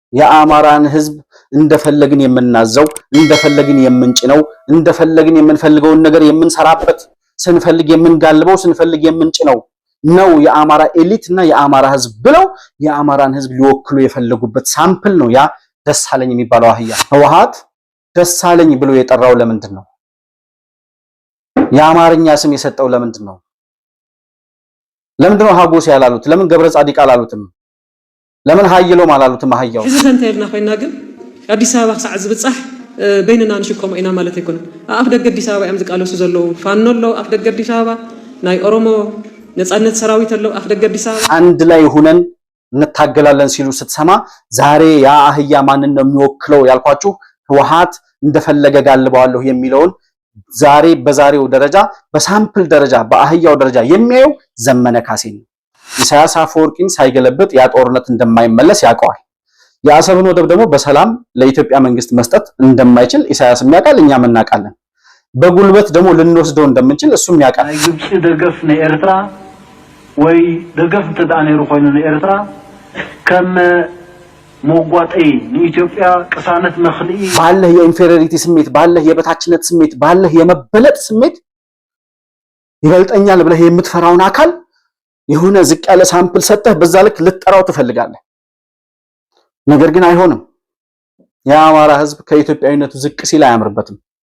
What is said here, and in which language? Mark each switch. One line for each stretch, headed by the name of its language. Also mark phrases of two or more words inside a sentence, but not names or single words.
Amharic: የአማራን ህዝብ እንደፈለግን የምናዘው እንደፈለግን የምንጭነው እንደፈለግን የምንፈልገውን ነገር የምንሰራበት ስንፈልግ የምንጋልበው ስንፈልግ የምንጭነው ነው የአማራ ኤሊት እና የአማራ ህዝብ ብለው የአማራን ህዝብ ሊወክሉ የፈለጉበት ሳምፕል ነው ያ ደሳለኝ የሚባለው አህያ። ህወሓት ደሳለኝ ብሎ የጠራው ለምንድን ነው? የአማርኛ ስም የሰጠው ለምንድን ነው? ለምንድን ነው ሀጎስ ያላሉት? ለምን ገብረ ጻዲቅ አላሉትም? ለምን ሃይሎም አላሉትም? አህያው
Tigrinya: እዚ ሰንተልና ኮይና ግን አዲስ አበባ ክሳዕ ዝብጻሕ በይንና ንሽኮም ኢና ማለት አይኮን አፍ ደገ አዲስ አበባ ያም ዝቃለሱ ዘለው ፋኖ ለው አፍ ደገ አዲስ አበባ ናይ ኦሮሞ ነጻነት ሰራዊት ለው አፍ ደገ አዲስ አበባ
Amharic: አንድ ላይ ሆነን እንታገላለን ሲሉ ስትሰማ ዛሬ ያ አህያ ማንን ነው የሚወክለው ያልኳችሁ ህወሓት እንደፈለገ ጋልበዋለሁ የሚለውን ዛሬ በዛሬው ደረጃ በሳምፕል ደረጃ በአህያው ደረጃ የሚያየው ዘመነ ካሴ ነው። ኢሳያስ አፈወርቂን ሳይገለብጥ ያ ጦርነት እንደማይመለስ ያውቀዋል። የአሰብን ወደብ ደግሞ በሰላም ለኢትዮጵያ መንግስት መስጠት እንደማይችል ኢሳያስም ያውቃል፣ እኛም እናውቃለን። በጉልበት ደግሞ ልንወስደው እንደምንችል እሱም ያውቃል።
Tigrinya: ግብጽ ደገፍ ለኤርትራ ወይ ደገፍ ተዳኔሩ ኮይኑ ለኤርትራ ከም ሞጓጠይ ለኢትዮጵያ ቅሳነት መኽልኢ
Amharic: ባለህ የኢንፌሪዮሪቲ ስሜት ባለህ የበታችነት ስሜት ባለህ የመበለጥ ስሜት ይበልጠኛል ብለህ የምትፈራውን አካል የሆነ ዝቅ ያለ ሳምፕል ሰጠህ በዛ ልክ ልትጠራው ትፈልጋለህ። ነገር ግን አይሆንም። የአማራ ህዝብ ከኢትዮጵያዊነቱ ዝቅ ሲል አያምርበትም።